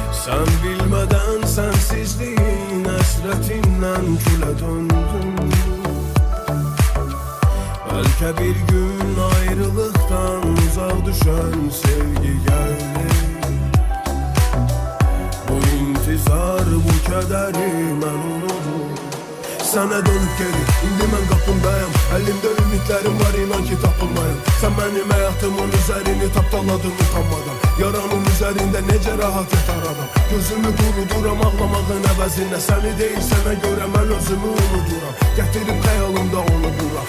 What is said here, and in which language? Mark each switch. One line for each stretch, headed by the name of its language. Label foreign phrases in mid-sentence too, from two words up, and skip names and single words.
Turkish: Sen bilmeden sensizliğin hasretinden küle döndüm. Belki bir gün ayrılıktan uzağa düşen sevgi geldi.
Azerbaijani: Bu intizar, bu kederi mən unudur. Sənə
Turkish: dönüp geri,
Azerbaijani: indi mən qapındayım. Əlimdə ümidlərim var, inan ki tapılmayım. Sən mənim həyatımın üzərini tapdaladın utanmadan. Yaramın üzərində necə rahat yatar adam. Gözümü quruduram ağlamağın əvəzinə. Səni deyil sənə görə mən özümü unuduram. Gətirib xəyalımda onu bura.